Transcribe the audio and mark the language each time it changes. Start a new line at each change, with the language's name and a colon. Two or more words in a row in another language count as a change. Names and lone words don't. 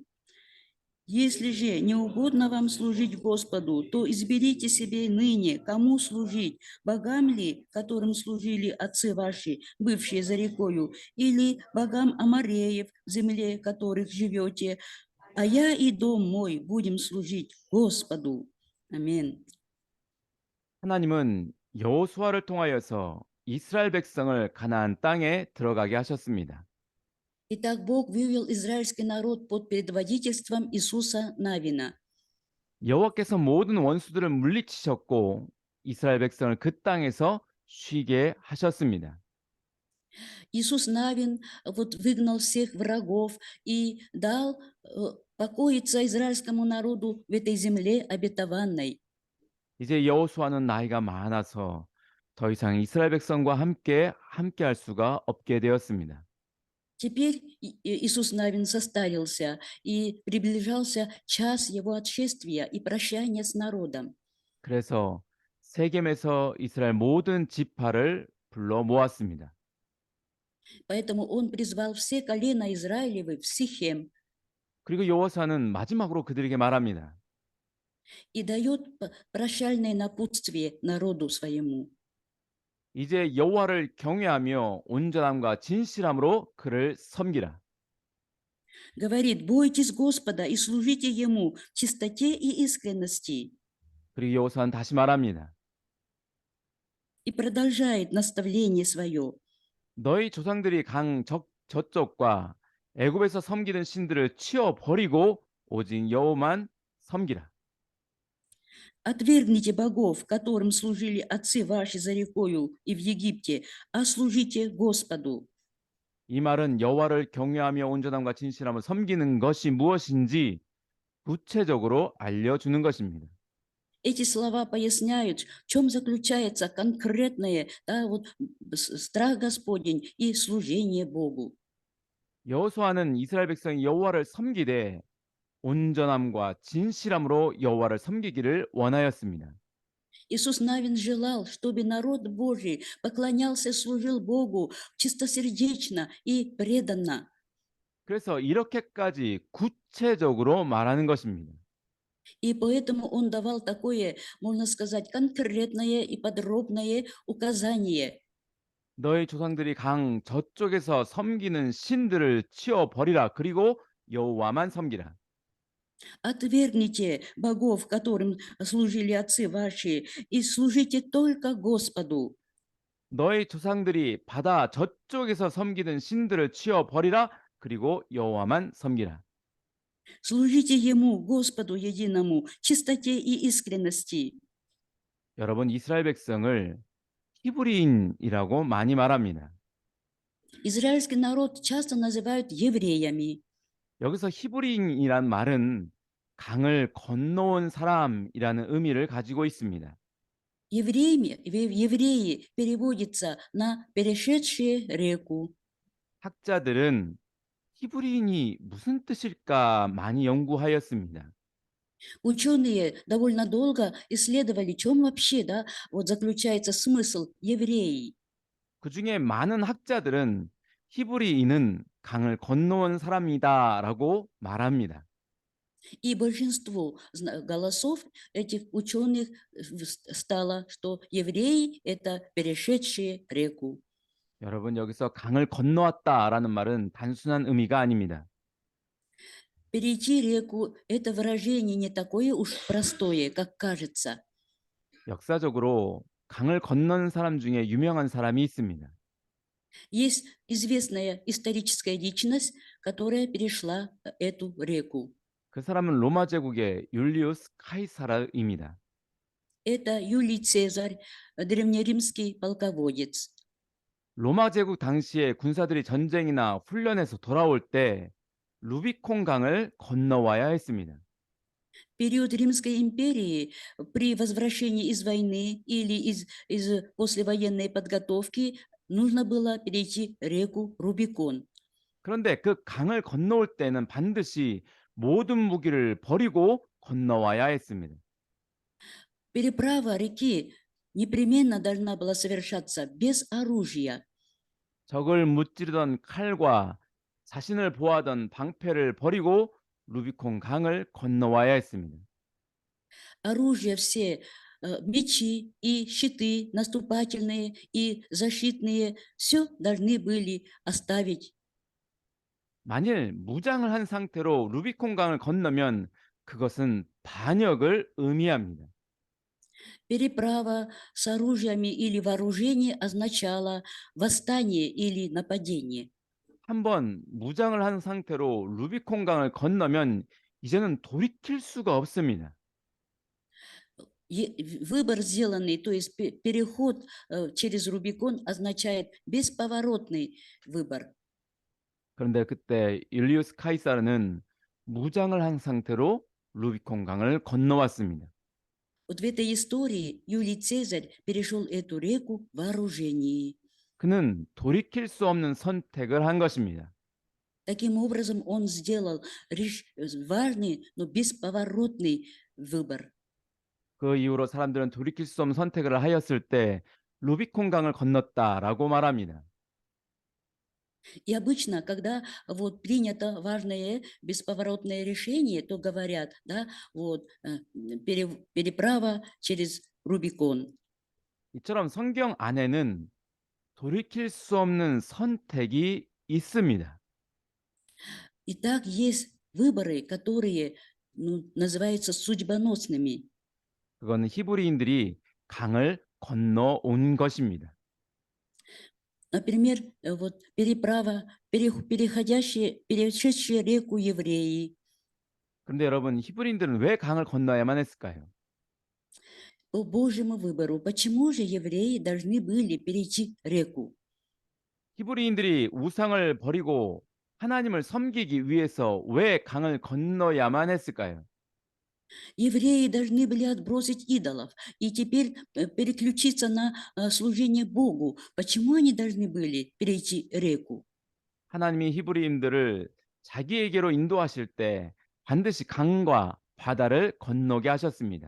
Russian: Если же не угодно вам служить Господу, то изберите себе ныне, кому служить, богам ли, которым служили отцы ваши, бывшие за рекою, или богам Амореев, в земле которых живете, а я и дом мой будем служить Господу». Аминь.
Korean: 하나님은 여호수아를 통하여서 이스라엘 백성을 가나안 땅에 들어가게 하셨습니다.
Russian: Итак, Бог вывел израильский народ под предводительством Иисуса Навина.
Korean: 여호와께서 모든 원수들을 물리치셨고 이스라엘 백성을 그 땅에서 쉬게 하셨습니다.
Russian: Иисус Навин вот выгнал всех врагов и дал покоиться израильскому народу в этой земле обетованной.
Korean: 이제 여호수아는 나이가 많아서 더 이상 이스라엘 백성과 함께 할 수가 없게 되었습니다.
Russian: Теперь Иисус Навин состарился, и приближался час его отшествия и прощания с народом.
Korean: 그래서 세겜에서 이스라엘 모든 지파를 불러 모았습니다.
Russian: Поэтому он призвал все колена Израилевы в Сихем
Korean: 그리고 여호사는 마지막으로 그들에게 말합니다.
Russian: и дает прощальное напутствие народу своему.
Korean: 이제 여호와를 경외하며 온전함과 진실함으로 그를 섬기라.
Russian: Говорит: бойтесь Господа и служите Ему в чистоте и искренности.
Korean: 그리고 여호사는 다시 말합니다.
Russian: И продолжает наставление свое.
Korean: 너희 조상들이 저쪽과 애굽에서 섬기던 신들을 치워 버리고 오직 여호만 섬기라.
Russian: Отвергните богов, которым служили отцы ваши за рекою и в Египте, а служите Господу.
Korean: 이 말은 여호와를 경외하며 온전함과 진실함을 섬기는 것이 무엇인지 구체적으로 알려주는 것입니다.
Russian: Эти слова поясняют, в чем заключается конкретное, да, вот, страх Господень и служение Богу.
Korean: 여호수아는 이스라엘 백성이 여호와를 섬기되 온전함과 진실함으로 여호와를 섬기기를 원하였습니다.
Russian: Иисус Навин желал, чтобы народ Божий поклонялся и служил Богу чистосердечно и преданно.
Korean: 그래서 이렇게까지 구체적으로 말하는 것입니다.
Russian: И поэтому он давал такое, можно сказать, конкретное и подробное указание.
Korean: 너희 조상들이 강 저쪽에서 섬기는 신들을 치워 버리라. 그리고 여호와만 섬기라.
Russian: Отвергните богов, которым служили отцы ваши, и служите только Господу.
Korean: 너희 조상들이 바다 저쪽에서 섬기는 신들을 치워 버리라. 그리고 여호와만 섬기라.
Russian: Служите Ему, Господу единому, в чистоте и искренности.
Korean: 여러분 이스라엘 백성을 히브리인이라고 많이 말합니다.
Russian: Израильский народ часто называют евреями.
Korean: 여기서 히브리인이란 말은 강을 건너온 사람이라는 의미를 가지고 있습니다.
Russian: Евреи переводится на «перешедшие реку».
Korean: 학자들은 히브리인이 무슨 뜻일까 많이 연구하였습니다.
Russian: Ученые довольно долго исследовали, в чем вообще, да, вот заключается смысл евреи.
Korean: 그 중에 많은 학자들은 히브리인은 강을 건너온 사람이다라고 말합니다.
Russian: И большинство голосов этих ученых стало, что евреи – это перешедшие реку.
Korean: 여러분 여기서 강을 건너왔다라는 말은 단순한 의미가 아닙니다.
Russian: Перейти реку – это выражение не такое уж простое, как кажется.
Korean: 역사적으로 강을 건넌 사람 중에 유명한 사람이 있습니다.
Russian: Есть известная историческая личность, которая перешла эту реку.
Korean: 그 사람은 로마 제국의 율리우스 카이사르입니다.
Russian: Это Юлий Цезарь, древнеримский полководец.
Korean: 로마 제국 당시에 군사들이 전쟁이나 훈련에서 돌아올 때 루비콘 강을 건너와야 했습니다.
Russian: В период Римской империи при возвращении из войны или из послевоенной подготовки нужно было перейти реку Рубикон.
Korean: 그런데 그 강을 건너올 때는 반드시 모든 무기를 버리고 건너와야 했습니다.
Russian: Переправа реки непременно должна была совершаться без оружия.
Korean: 적을 무찌르던 칼과 자신을 보호하던 방패를 버리고 루비콘 강을 건너와야 했습니다.
Russian: Оружие все, мечи и щиты наступательные и защитные, все должны были оставить.
Korean: 만일 무장을 한 상태로 루비콘 강을 건너면 그것은 반역을 의미합니다.
Russian: Переправа с оружиями или вооружение означала восстание или нападение.
Korean: 한번 무장을 한 상태로 루비콘 강을 건너면 이제는 돌이킬 수가 없습니다.
Russian: Выбор сделанный, то есть переход через Рубикон означает бесповоротный выбор.
Korean: 그런데 그때 율리우스 카이사르는 무장을 한 상태로 루비콘 강을 건너왔습니다.
Russian: Вот в этой истории Юлий Цезарь перешел эту реку в вооружении.
Korean: 그는 돌이킬 수 없는 선택을 한 것입니다.
Russian: Таким образом, он сделал важный, но бесповоротный выбор.
Korean: 그 이후로 사람들은 돌이킬 수 없는 선택을 하였을 때 루비콘 강을 건넜다라고 말합니다.
Russian: И обычно, когда вот принято важное бесповоротное решение, то говорят, да, вот переправа через Рубикон.
Korean: 이처럼 성경 안에는 돌이킬 수 없는 선택이 있습니다.
Russian: Итак, есть выборы, которые называются судьбоносными.
Korean: 그거는 히브리인들이 강을 건너온 것입니다.
Russian: Например, вот переправа, перешедшие реку евреи.
Korean: 그런데 여러분, 히브리인들은 왜 강을 건너야만 했을까요?
Russian: По Божьему выбору. Почему же евреи должны были перейти реку?
Korean: 히브리인들이 우상을 버리고 하나님을 섬기기 위해서 왜 강을 건너야만 했을까요?
Russian: Евреи должны были отбросить идолов и теперь переключиться на служение Богу. Почему они должны были перейти реку?
Korean: 하나님이 히브리인들을 자기에게로 인도하실 때 반드시 강과 바다를 건너게 하셨습니다.